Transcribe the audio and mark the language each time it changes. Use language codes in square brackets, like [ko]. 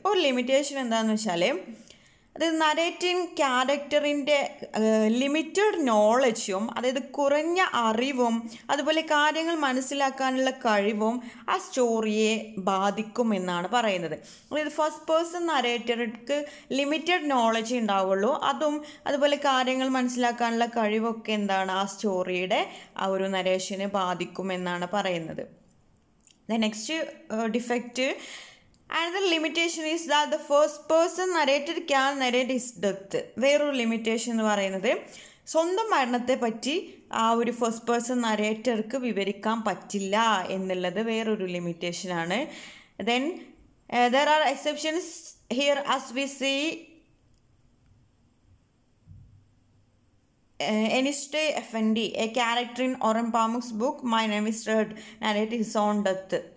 [ml] ഒരു ലിമിറ്റേഷൻ എന്താണെന്ന് വെച്ചാൽ അത് നരേറ്റിംഗ് ക്യാരക്ടറിൻ്റെ ലിമിറ്റഡ് നോളജും, അതായത് കുറഞ്ഞ അറിവും അതുപോലെ കാര്യങ്ങൾ മനസ്സിലാക്കാനുള്ള കഴിവും ആ സ്റ്റോറിയെ ബാധിക്കും എന്നാണ് പറയുന്നത്. അതായത് ഫസ്റ്റ് പേഴ്സൺ നരേറ്റർക്ക് ലിമിറ്റഡ് നോളജ് ഉണ്ടാവുള്ളൂ, അതുപോലെ കാര്യങ്ങൾ മനസ്സിലാക്കാനുള്ള കഴിവൊക്കെ എന്താണ് ആ സ്റ്റോറിയുടെ ആ ഒരു നരേഷനെ ബാധിക്കും എന്നാണ് പറയുന്നത്. [en] The next defect another limitation is that the first person narrator can narrate his death. [ml] വേറൊരു ലിമിറ്റേഷൻ എന്ന് പറയുന്നത് സ്വന്തം മരണത്തെ പറ്റി ആ ഒരു ഫസ്റ്റ് പേഴ്സൺ നരേറ്റർക്ക് വിവരിക്കാൻ പറ്റില്ല എന്നുള്ളത് വേറൊരു ലിമിറ്റേഷനാണ്. [en] Then there are exceptions here as we see Eniste Effendi, a character in Orhan Pamuk's book My Name is Red, narrate his own death.